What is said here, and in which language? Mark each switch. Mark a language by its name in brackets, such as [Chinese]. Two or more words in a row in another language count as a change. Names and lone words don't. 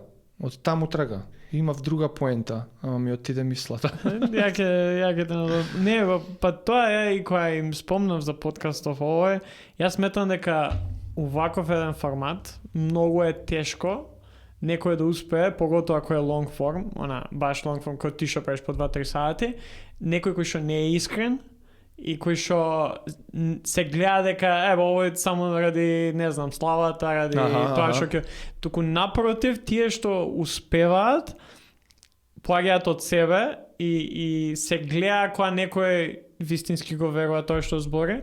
[Macedonian] Имав друга поента, ама ми отиде мислата. Ја ќе не, па тоа е и која им спомнав за подкастов овој. Јас сметам дека уваков еден формат многу е тешко некој да успее, поготоа ако е [English] long form, [Macedonian] баш [English] long form, [Macedonian] кој ти што правиш по 2-3 сати, некој кој што не е искрен и кој што се гледа дека овој само ради, не знам, славата, ради тоа што ќе... Туку напротив, тие што успеваат, плагаат од себе и се гледа кога некој вистински го верува тоа што збори.